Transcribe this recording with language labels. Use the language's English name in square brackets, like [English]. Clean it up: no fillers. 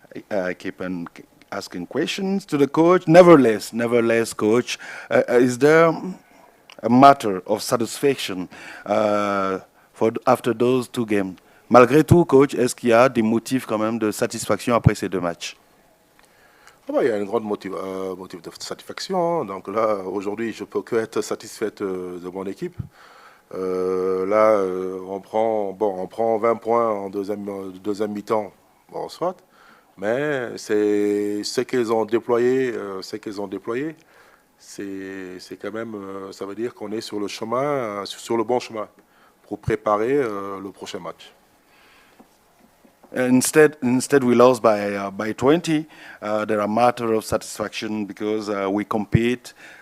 [English] I keep on asking questions to the coach. Nevertheless, coach, is there a matter of satisfaction after those two games? [French] Malgré tout, coach, est-ce qu'il y a des motifs quand même de satisfaction après ces deux matchs? Il y a une grande motif de satisfaction. Donc là, aujourd'hui, je peux que être satisfaite de mon équipe. Là, on prend 20 points en deuxième mi-temps, bon, soit. Mais c'est ce qu'ils ont déployé, c'est quand même, ça veut dire qu'on est sur le chemin, sur le bon chemin pour préparer le prochain match. [English] Instead we lost by 20. There are matter of satisfaction because we compete.